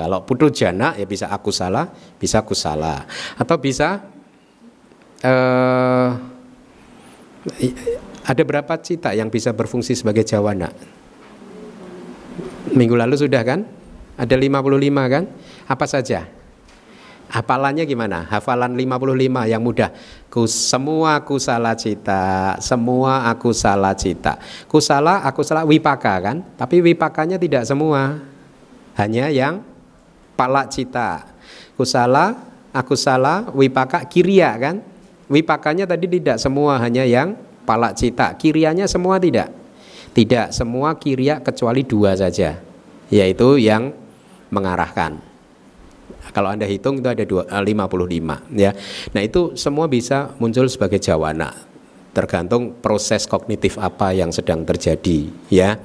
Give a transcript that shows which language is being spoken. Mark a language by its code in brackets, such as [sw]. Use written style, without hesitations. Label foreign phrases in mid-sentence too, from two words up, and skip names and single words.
[id] Kalau putujana ya bisa akusala, bisa kusala, atau bisa ada berapa cita yang bisa berfungsi sebagai jawana? Minggu lalu sudah kan? Ada 55 kan? Apa saja? Hafalannya gimana? Hafalan 55 yang mudah. Semua [pi] kusala cita, [id] semua [pi] akusala cita. Kusala, akusala, wipaka [id] kan? Tapi wipakanya tidak semua. Hanya yang [pi] palak cita. Kusala, akusala, wipaka, kiriya [id] kan? Wipakanya tadi tidak semua, hanya yang [pi] palak cita. [id] Kiriyanya semua tidak? Tidak, semua kiriya kecuali 2 saja, yaitu yang mengarahkan. Kalau Anda hitung itu ada 55 ya. Nah, itu semua bisa muncul sebagai jawana. Tergantung proses kognitif apa yang sedang terjadi ya.